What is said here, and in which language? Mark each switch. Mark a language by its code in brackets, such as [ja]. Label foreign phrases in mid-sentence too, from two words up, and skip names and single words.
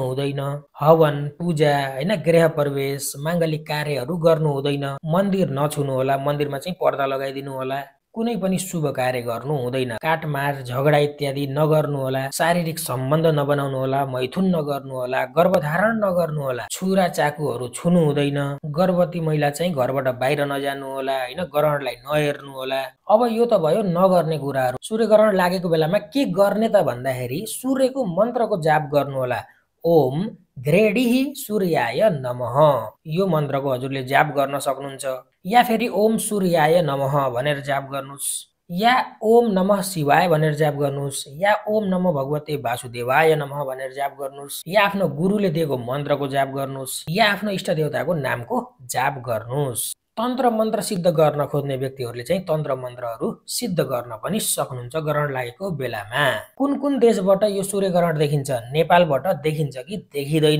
[ne] हुँदैन, हवन पूजा होइन गृह प्रवेश माङ्गलिक कार्यहरू गर्नु हुँदैन, मन्दिर नछुनु होला, मन्दिरमा चाहिँ पर्दा लगाइदिनु होला, कुनै पनि शुभ कार्य गर्नु हुँदैन, काटमार झगडा इत्यादि नगर्नु होला, शारीरिक सम्बन्ध नबनाउनु होला, मैथुन नगर्नु होला, गर्भधारण नगर्नु होला, छुरा चाकुहरू छुनु हुँदैन, गर्भवती महिला चाहिँ घरबाट बाहिर नजानु होला होइन, ग्रहणलाई नहेर्नु होला। अब यो त भयो नगर्ने कुराहरू। सूर्य ग्रहण लागेको बेलामा के गर्ने त भन्दाखेरि सूर्यको मन्त्रको जाप गर्नु होला। [sa] ओम घ्रेडिः सूर्याय नमः [ne] यो मन्त्रको हजुरले जाप गर्न सक्नुहुन्छ, या फेरि [sa] ओम सूर्याय नमः [ne] भनेर जाप गर्नुहोस्, या [sa] ओम नमः शिवाय [ne] भनेर जाप गर्नुहोस्, या [sa] ओम नमः भगवते वासुदेवाय नमः [ne] भनेर जाप गर्नुहोस्, या आफ्नो गुरुले दिएको मन्त्रको जाप गर्नुहोस्, या आफ्नो इष्ट देवताको नामको जाप गर्नुहोस्। तन्त्र मन्त्र सिद्ध गर्न खोज्ने व्यक्तिहरूले चाहिँ तन्त्र मन्त्रहरू सिद्ध गर्न पनि सक्नुहुन्छ ग्रहण लागेको बेलामा। कुन कुन देशबाट यो सूर्य ग्रहण देखिन्छ? नेपालबाट देखिन्छ कि देखिँदैन?